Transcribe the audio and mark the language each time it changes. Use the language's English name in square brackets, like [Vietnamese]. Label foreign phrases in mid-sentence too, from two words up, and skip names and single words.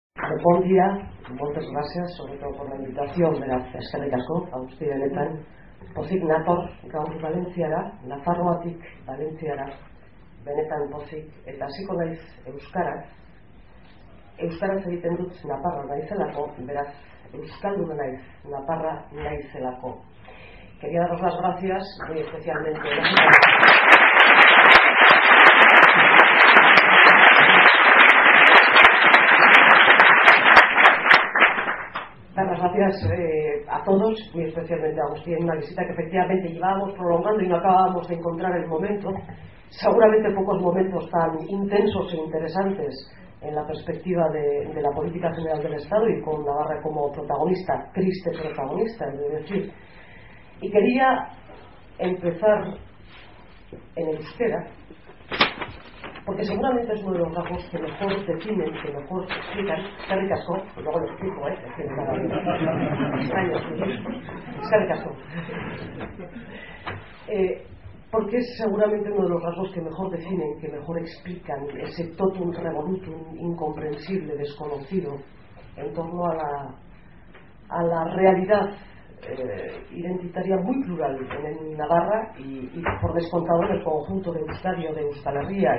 [Catalan] Bon día, moltes gràcies, sobretot [Spanish] por la invitación, [Basque] beraz, eskerrik asko, guzti benetan, pozik nator gaur Valentziara, Nafarroatik Valentziara, benetan pozik, eta hasiko naiz euskaraz egiten dut naparra naizelako, beraz, euskalduna naiz, naparra naizelako. [Spanish] Quería daros las gracias, muy especialmente, dar las gracias a todos, muy especialmente a Agustín, en una visita que efectivamente llevábamos prolongando y no acabábamos de encontrar el momento. Seguramente pocos momentos tan intensos e interesantes en la perspectiva de la política general del Estado y con Navarra como protagonista, triste protagonista, es decir. Y quería empezar en el euskera, porque seguramente es uno de los rasgos que mejor definen, que mejor explican, [Basque] eskerrik asko, [Spanish] luego lo explico, extraño, [Basque] eskerrik asko. [Spanish] Porque es seguramente uno de los rasgos que mejor definen, que mejor explican ese [Latin] totum revolutum [Spanish] incomprensible, desconocido, en torno a la realidad identitaria muy plural en Navarra y por descontado en el conjunto de Euskadi o de Euskal Herria.